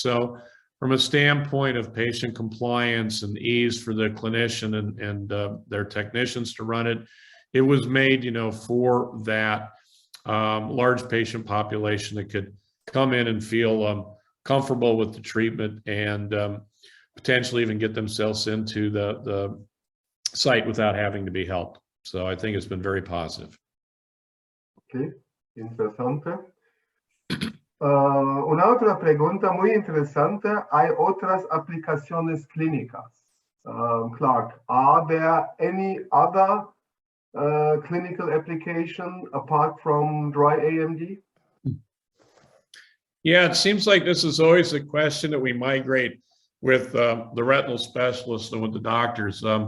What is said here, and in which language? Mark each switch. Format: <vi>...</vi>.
<en>So from a standpoint of patient compliance and ease for the clinician and their technicians to run it, it was made, for that large patient population that could come in and feel comfortable with the treatment and potentially even get themselves into the site without having to be helped. So I think it's been very positive.</en> <es>Okay, interesante. Una otra pregunta muy interesante. ¿Hay otras aplicaciones clínicas?</es> <en>Clark, are there any other clinical application apart from dry AMD? Yeah, it seems like this is always a question that we migrate with the retinal specialists and with the doctors.</en>